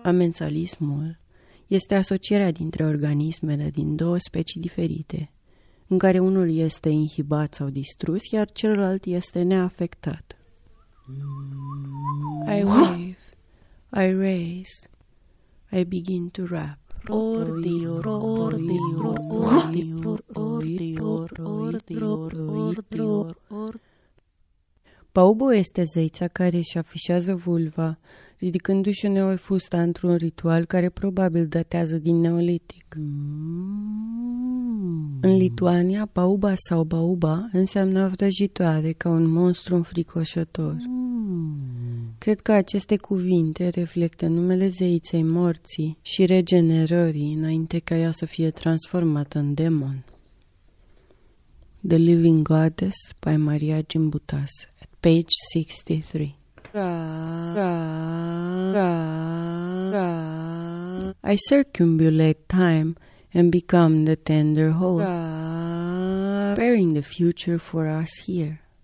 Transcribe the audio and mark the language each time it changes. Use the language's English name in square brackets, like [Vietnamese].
[Romanian] Amensalismul este asocierea dintre organismele din două specii diferite, în care unul este inhibat sau distrus, iar celălalt este neafectat. [English] I wave, I raise, I begin to rap. Ordior, ordior, ordior, ordior, ordior, ordior, ordior. [Romanian] Baubo este zeița care își afișează vulva, ridicându-și uneori fusta într-un ritual care probabil datează din Neolitic. În Lituania, Bauba sau Bauba înseamnă vrăjitoare, ca un monstru înfricoșător. Cred că aceste cuvinte reflectă numele zeiței morții și regenerării înainte ca ea să fie transformată în demon. [English] The Living Goddess by Maria Gimbutas at page 63. Ra, ra, ra, ra. I circumambulate time and become the tender whole, preparing the future for us here.